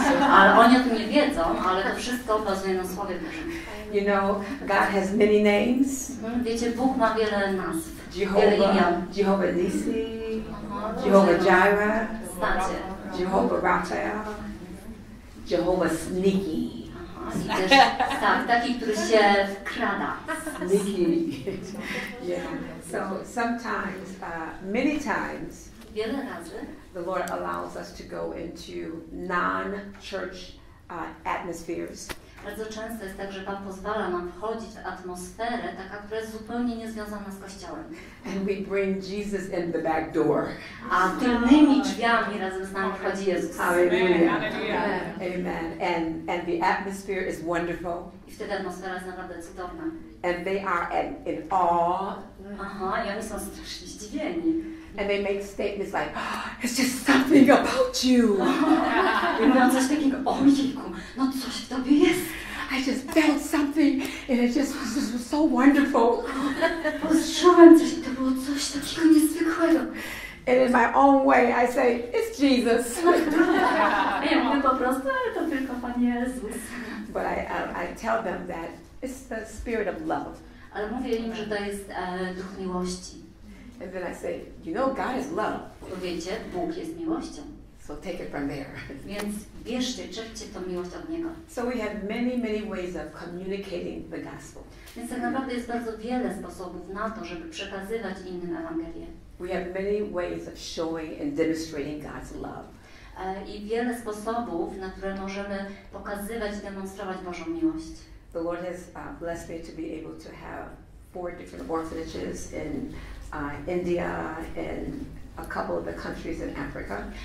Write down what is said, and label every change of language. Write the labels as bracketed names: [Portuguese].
[Polish] Ale oni o tym nie wiedzą, ale to wszystko bazuje na Słowie Bożym. [English] You know, God has many names. [Polish] Wiecie, Bóg ma wiele nazw, wiele imion. Jehovah Nisi, Jehovah Jireh, Jehovah Rapha, Jehovah Sneaky. I też tak, taki, który się wkrada. [English] Sneaky. Yeah. So sometimes, many times, [Polish] wiele razy [English] the Lord allows us to go into non-church atmospheres. [Polish] Bardzo często jest tak, że Pan pozwala nam wchodzić w atmosferę, taka, która jest zupełnie niezwiązana z Kościołem. [English] And we bring Jesus in the back door. [Polish] A tylnymi drzwiami razem z nami wchodzi Jezus. [English] Hallelujah. Amen. And the atmosphere is wonderful. [Polish] I wtedy atmosfera jest naprawdę cudowna. [English] And they are in awe. [Polish] Aha, i oni są strasznie zdziwieni. [English] And they make statements like, oh, it's just something about you. [Polish] I mówią coś takiego, ojejku, no coś w tobie jest. [English] I just felt something and it just was so wonderful. [Polish] Poczułem coś i to było coś takiego niezwykłego. [English] And in my own way I say, it's Jesus. [Polish] Ja mówię po prostu, ale to tylko Pan Jezus. [English] But I tell them that it's the spirit of love. [Polish] Ale mówię im, że to jest duch miłości. [English] And then I say, you know, God is love. [Polish] Bo wiecie, Bóg jest miłością. [English] So take it from there. [Polish] Więc bierzcie, czerpcie tą miłość od Niego. [English] So we have many ways of communicating the gospel. [Polish] Więc tak naprawdę jest bardzo wiele sposobów na to, żeby przekazywać innym Ewangelię. [English] We have many ways of showing and demonstrating God's love. [Polish] I wiele sposobów, na które możemy pokazywać i demonstrować Bożą miłość. [English] The Lord has blessed me to be able to have 4 different orphanages in India and a couple of the countries in Africa.